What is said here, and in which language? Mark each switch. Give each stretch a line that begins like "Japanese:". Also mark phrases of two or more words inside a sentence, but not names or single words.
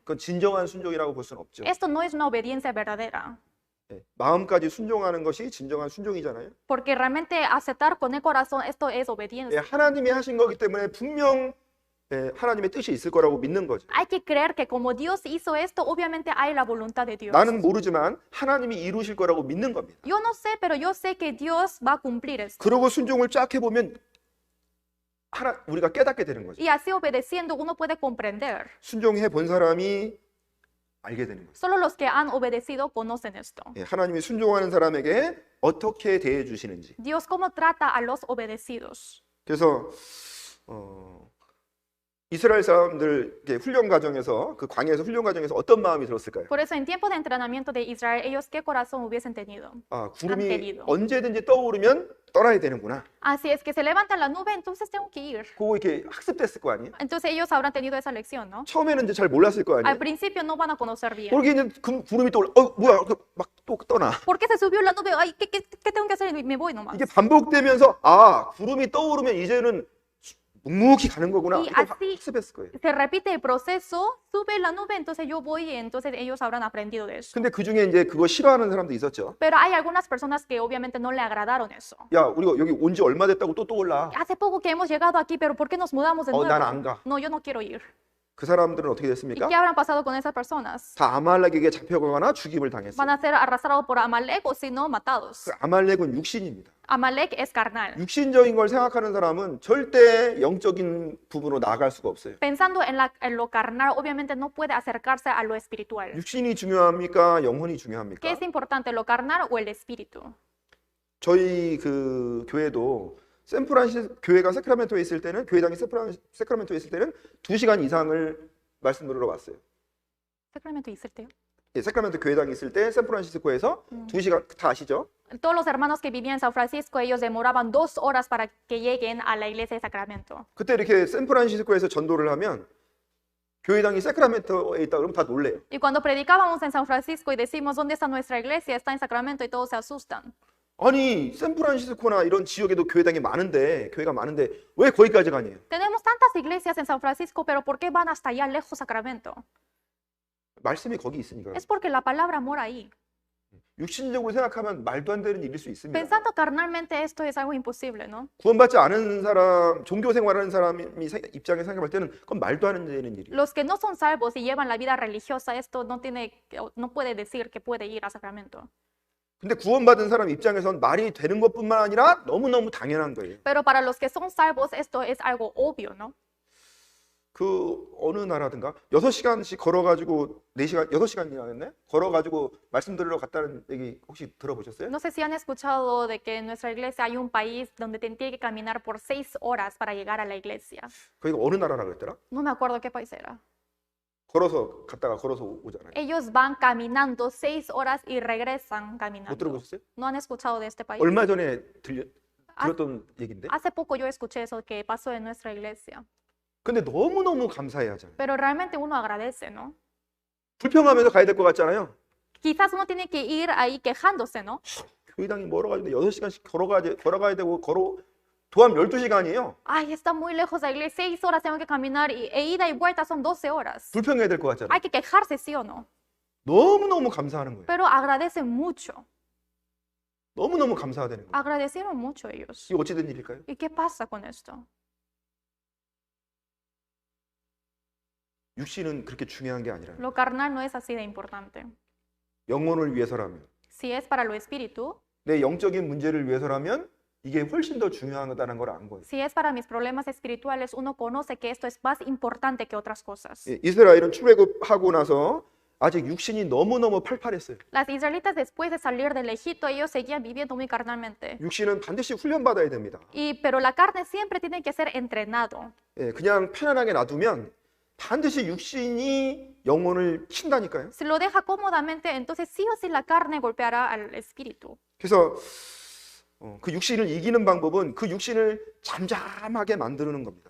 Korean: 그건 진정한 순종이라고 볼 수는 없죠.
Spanish: Esto no es una obediencia verdadera.
Korean: 예, 마음까지 순종하는 것이 진정한 순종이잖아요.
Spanish: Porque realmente aceptar con el corazón, esto es
Korean: 예,
Spanish: obediencia.
Korean: 하나님이 하신 거기 때문에 분명 하나님의 뜻이 있을 거라고 믿는 거죠.
Spanish: Hay que creer que como Dios hizo esto, obviamente hay la voluntad de Dios.
Korean: 나는 모르지만 하나님이 이루실 거라고 믿는 겁니다.
Spanish: Yo no sé, pero yo sé que Dios va a cumplir esto.
Korean: 그러고 순종을 쫙 해보면 우리가 깨닫게 되는 거죠.
Spanish: Y así obedeciendo uno puede comprender.
Korean: 순종해 본 사람이 알게 되는 거죠.
Spanish: Solo los que han obedecido conocen esto.
Korean: 예, 하나님이 순종하는 사람에게 어떻게 대해 주시는지.
Spanish: Dios cómo trata a los obedecidos.
Korean: 그래서 이스라엘 사람들 훈련 과정에서 그 광야에서 훈련 과정에서 어떤 마음이 들었을까요?
Spanish: Por eso en tiempo de entrenamiento de Israel, ellos qué corazón hubiesen tenido.
Korean: 아, 구름이
Spanish: tenido.
Korean: 언제든지 떠오르면 떠나야 되는구나.
Spanish: Así es que se levanta la nube, entonces tengo que ir.
Korean: 그거 이렇게 학습됐을 거 아니에요?
Spanish: Entonces ellos habrán tenido esa lección, ¿no?
Korean: 처음에는 이제 잘 몰랐을 거
Spanish: Al
Korean: 아니에요?
Spanish: principio no van a conocer bien.
Korean: 그렇게 이제 구름이 떠올라. 뭐야? 막 또 떠나.
Spanish: ¿Por qué se subió la nube? Ay, ¿qué tengo que hacer? Me voy nomás.
Korean: 이게 반복되면서 아, 구름이 떠오르면 이제는 묵묵히 가는 거구나.
Spanish: Y
Korean: 이거
Spanish: así
Korean: 학습했을 거예요.
Spanish: se repite el proceso, sube la nube, entonces yo voy y entonces ellos habrán aprendido de eso.
Korean: 근데 그 중에 이제 그거 싫어하는 사람도 있었죠.
Spanish: Pero hay algunas personas que obviamente no le agradaron eso.
Korean: 야, 우리가 여기 온 지 얼마 됐다고 또 떠올라.
Spanish: Hace poco que hemos llegado aquí, pero ¿por qué nos mudamos de nuevo?
Korean: 난 안 가.
Spanish: No, yo no quiero ir.
Korean: 그 사람들은 어떻게
Spanish: ¿Y
Korean: 됐습니까?
Spanish: qué habrán pasado con esas personas?
Korean: 다 아말렉에게 잡혀가거나 죽임을 당했어요.
Spanish: Van a ser arrastrados por Amalek o si no, matados.
Korean: 그 아말렉은 육신입니다.
Spanish: Amalek es carnal.
Korean: 육신적인 걸 생각하는 사람은 절대 영적인 부분으로 나아갈 수가 없어요.
Spanish: Pensando en lo carnal, obviamente no puede acercarse a lo espiritual.
Korean: 육신이 중요합니까? 영혼이
Spanish: ¿Qué
Korean: 중요합니까?
Spanish: es importante, lo carnal o el espíritu?
Korean: 저희 그 교회도 샌프란시스코 교회가 세크라멘토에 있을 때는 교회당이 세크라멘토에 있을 때는 2시간 이상을 말씀 들으러 왔어요. Sacramento 있을 때요? 예, 세크라멘토 교회당이 있을 때 샌프란시스코에서 2시간 다 아시죠?
Spanish: Todos los hermanos que vivían en San Francisco, ellos demoraban 2 horas para que lleguen a la iglesia de Sacramento.
Korean: 그때 이렇게 샌프란시스코에서 전도를 하면 교회당이 세크라멘토에 있다 그러면 다 놀래요.
Spanish: Y cuando predicábamos en San Francisco y decimos, ¿dónde está nuestra iglesia? Está en Sacramento y todos se asustan.
Korean: 아니 샌프란시스코나 이런 지역에도 교회당이 많은데 교회가 많은데 왜 거기까지 가냐요?
Spanish: Tenemos tantas iglesias en San Francisco, pero ¿por qué van hasta allá lejos Sacramento?
Korean: 말씀이 거기 있으니까.
Spanish: Es porque la palabra mora ahí.
Korean: 육신적으로 생각하면 말도 안 되는 일일 수 있습니다.
Spanish: Pensando carnalmente esto es algo imposible, ¿no?
Korean: 구원받지 않은 사람, 종교 생활하는 사람이 입장에서 생각할 때는 그건 말도 안 되는 일이에요.
Spanish: Los que no son salvos y llevan la vida religiosa, esto no puede decir que puede ir a Sacramento.
Korean: 근데 구원받은 사람 입장에선 말이 되는 것뿐만 아니라 너무너무 당연한 거예요.
Spanish: Pero para los que son salvos, esto es algo obvio, ¿no?
Korean: 그 어느 나라든가 6시간씩 걸어가지고 4시간, 6시간이나 걸어가지고 말씀 들으러 갔다는 얘기 혹시 들어보셨어요?
Spanish: No sé si han escuchado de que en nuestra iglesia hay un país donde tiene que caminar por 6 horas para llegar a la iglesia.
Korean: 거기가 어느 나라라 그랬더라?
Spanish: No me acuerdo qué país era.
Korean: 걸어서 갔다가 걸어서 오잖아요.
Spanish: Ellos van caminando 6 horas y regresan
Korean: 못
Spanish: caminando.
Korean: 들어보셨어요?
Spanish: ¿No han escuchado de este país?
Korean: 얼마 전에 들었던 얘기인데.
Spanish: Hace poco yo escuché eso que pasó en nuestra iglesia.
Korean: 근데 너무너무 감사해 하잖아요.
Spanish: Pero realmente uno agradece, ¿no?
Korean: 불평하면서 가야 될 것 같잖아요.
Spanish: Quizás uno tiene que ir ahí quejándose, ¿no?
Korean: 교회당이 멀어가지고 6시간씩 걸어가야 되고 도합 12시간이에요.
Spanish: Ay, está muy lejos la iglesia, 6 horas tengo que caminar e ida y vuelta son 12 horas.
Korean: 불평해야 될 것 같잖아요.
Spanish: Hay que quejarse, ¿sí o no?
Korean: 너무너무 감사하는 거예요.
Spanish: Pero agradecen mucho.
Korean: 너무너무 감사하다는 거예요.
Spanish: Agradecieron mucho ellos.
Korean: 이게 어찌 된 일일까요?
Spanish: ¿Y qué pasa con esto?
Korean: 육신은 그렇게 중요한 게 아니라
Spanish: Lo carnal no es así de importante.
Korean: 영혼을 위해서라면,
Spanish: Si es para lo espíritu,
Korean: 내 영적인 문제를 위해서라면 이게 훨씬 더 중요하다는 걸 안 거예요.
Spanish: si es para mis problemas espirituales, uno conoce que esto es más importante que otras cosas.
Korean: 예, 이스라엘은 출애굽하고 나서 아직 육신이 너무너무 팔팔했어요.
Spanish: Las israelitas después de salir del Egipto, ellos seguían viviendo muy carnalmente.
Korean: 육신은 반드시 훈련받아야 됩니다.
Spanish: Pero la carne siempre tiene que ser entrenado.
Korean: 예, 그냥 편안하게 놔두면 반드시 육신이 영혼을 친다니까요.
Spanish: Si lo deja cómodamente, entonces sí o sí la carne golpeará al espíritu.
Korean: 그래서 그 육신을 이기는 방법은 그 육신을 잠잠하게 만드는 겁니다.